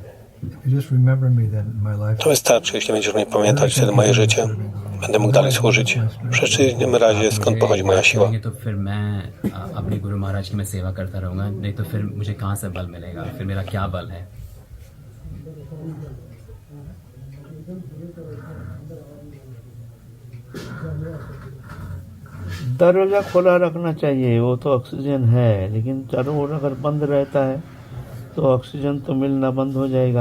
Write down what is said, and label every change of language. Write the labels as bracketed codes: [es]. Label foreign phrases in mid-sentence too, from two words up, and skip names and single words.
[en] Just remember me that in my life. [pl] To wystarczy, jeśli będziesz mnie pamiętać, wtedy moje życie będę mógł dalej służyć. W przeciwnym razie, skąd pochodzi moja siła? [hi] तो फिर मैं अपने गुरु महाराज की मैं सेवा करता रहूँगा, नहीं तो फिर मुझे कहाँ से बल मिलेगा, फिर मेरा क्या बल है। दरवाज़ा खोला रखना चाहिए, वो तो ऑक्सीजन है, लेकिन चारों ओर अगर बंद रहता है तो ऑक्सीजन तो मिलना बंद हो जाएगा।